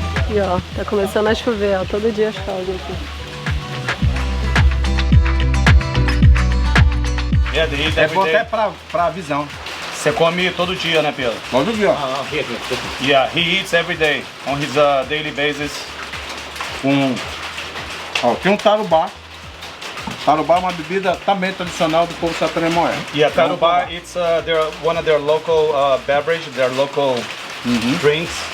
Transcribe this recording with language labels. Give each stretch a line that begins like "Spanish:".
Portuguese: E ó, tá começando a chover, ó, todo dia chove aqui. É bom até pra visão. Você come todo dia, né, Pedro? Todo dia.
English: Yeah, he eats every day on his daily basis.
Portuguese: Ó, tem um tarubá. Tarubá é uma bebida também tradicional do povo Sateré-Moé.
English: Yeah, Tarubá, it's one of their local beverage, their local drinks.